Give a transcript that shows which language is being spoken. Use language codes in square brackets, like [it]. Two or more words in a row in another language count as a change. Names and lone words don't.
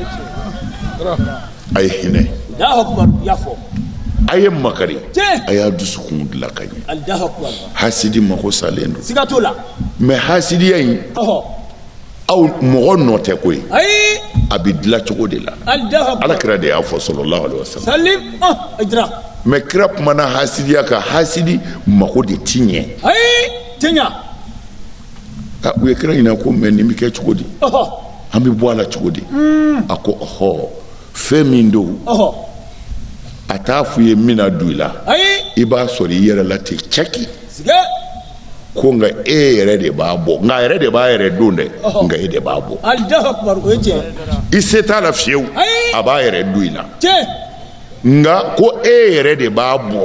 [bm] a ye hinɛ [ar] الله أكبر [bm] y'a fɔ a ye makari a y'a dusukun dilan ka ɲɛ [ar] الله أكبر [bm] hasidi mako salen don siga t'o la mɛ hasidiya in aw mɔgɔ nɔ tɛ ko ye a bɛ dilan cogo de la ala kira de y'a fɔ [ar] صلى الله عليه وسلم [bm] mɛ kira kumana hasidiya kan hasidi mako de ti ɲɛ u ye kira ɲininka ko mɛ nin bɛ kɛ cogo di an bɛ bɔ a la cogo di a ko fɛn min don a t'a f'i ye min na don i la i b'a sɔrɔ i yɛrɛ la ten cɛki ko nka e yɛrɛ de b'a bɔ nka a yɛrɛ de b'a yɛrɛ don dɛ nka e de b'a bɔ i se t'a la fiyewu a b'a yɛrɛ don i la nka ko e yɛrɛ de b'a bɔ